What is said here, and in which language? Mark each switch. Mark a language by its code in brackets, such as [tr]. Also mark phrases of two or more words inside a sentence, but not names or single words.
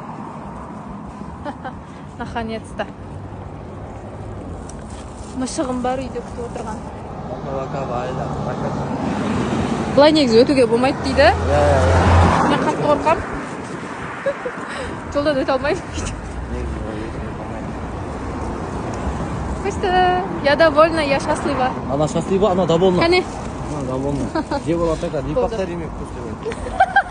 [ru] Наконец-то. [kk] Мышығым бар үйде күтіп отырған. Бұлай негізі өтуге болмайды дейді. Мен қатты қорқам. Жолдан өте алмаймын дейді. [ru] Просто я довольна, я счастлива. Она счастлива, она довольна. [kk] Кәне. [ru] Она довольна. Где была такая? Не повтори мне после этого.